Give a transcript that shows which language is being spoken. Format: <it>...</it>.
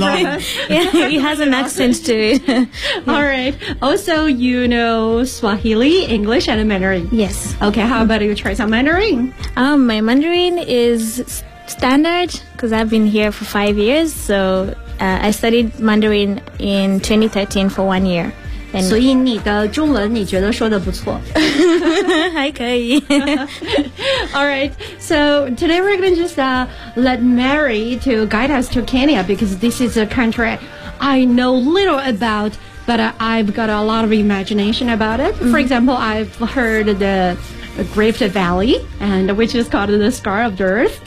<en>Yeah, it has an accent to it. Yeah. All right. Also, you know Swahili, English, and Mandarin. Yes. Okay, how about you try some Mandarin? My Mandarin is standard, because I've been here for 5 years. So I studied Mandarin in 2013 for 1 year.</en> <zh>And 所以你的中文你觉得说得不错。还可以。</zh> <en>Alright, so today we're going to just let Mary to guide us to Kenya, because this is a country I know little about, but I've got a lot of imagination about it. Mm-hmm. For example, I've heard the Rift Valley, and which is called the Scar of the Earth.</en>